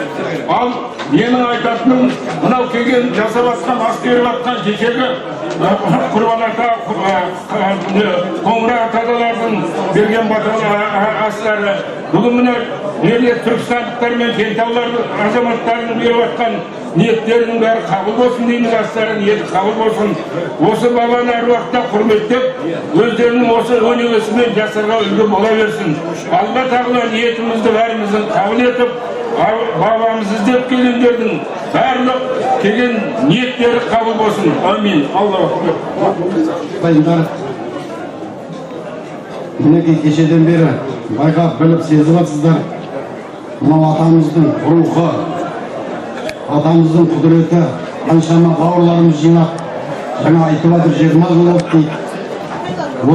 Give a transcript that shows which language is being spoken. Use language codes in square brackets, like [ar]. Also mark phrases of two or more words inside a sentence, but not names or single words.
[kk] Ал менің айтатыным, мынау келген жасап жатқан, ас беріп жатқан кешегі Құрбан ата, Қоңырат аталардың берген астары, бүгін міне ерлі түркістандықтар мен кентаулар азаматтарының беріп жатқан ниеттерінің бәрі қабыл болсын дейміз, астары ниеті қабыл болсын. Осы бабаны әр уақытта құрметтеп, өздерінің осы өнегесімен жастарға үлгі бола берсін. Алла тағала ниетімізді бәріміздің қабыл етіп, бабамыз іздеп келгендердің барлық келген ниеттері қабыл болсын. [ar] آمين. الله Акбар. [kk] Мінекей кешеден бері байқап біліп сезіп жатсыздар. Мынау атамыздың рухы, атамыздың құдіреті, қаншама бауырларымыз жинап, жаңа айтып жатыр 20 жыл болды дейді.